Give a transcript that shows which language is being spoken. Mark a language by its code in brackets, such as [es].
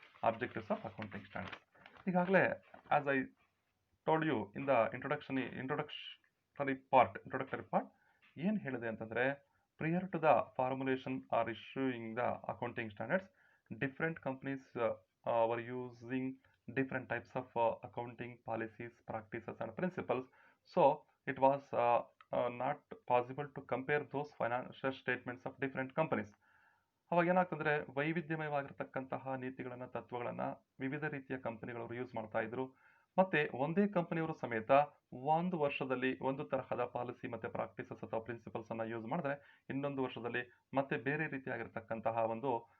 [en] Objectives of accounting standards. [kn] ಈಗಾಗಲೇ [en] as I told you in the introductory part [kn] ಏನ್ ಹೇಳಿದೆ ಅಂತಂದ್ರೆ, [en] Prior to the formulation or issuing the accounting standards, different companies were using different types of accounting policies, practices and principles. So it was not possible to compare those financial statements of different companies. [kn] ಅವಾಗ ಏನಾಗ್ತಂದ್ರೆ ವೈವಿಧ್ಯಮಯವಾಗಿರ್ತಕ್ಕಂತಹ ನೀತಿಗಳನ್ನ, ತತ್ವಗಳನ್ನ ವಿವಿಧ ರೀತಿಯ ಕಂಪನಿಗಳವರು use ಮಾಡ್ತಾ ಇದ್ರು. ಮತ್ತೆ ಒಂದೇ ಕಂಪನಿಯವರು ಸಮೇತ ಒಂದು ವರ್ಷದಲ್ಲಿ ಒಂದು ತರಹದ ಪಾಲಿಸಿ ಮತ್ತೆ ಪ್ರಾಕ್ಟೀಸಸ್ ಅಥವಾ ಪ್ರಿನ್ಸಿಪಲ್ಸ್ ಅನ್ನ ಯೂಸ್ ಮಾಡಿದ್ರೆ ಇನ್ನೊಂದು ವರ್ಷದಲ್ಲಿ ಮತ್ತೆ ಬೇರೆ ರೀತಿಯಾಗಿರ್ತಕ್ಕಂತಹ ಒಂದು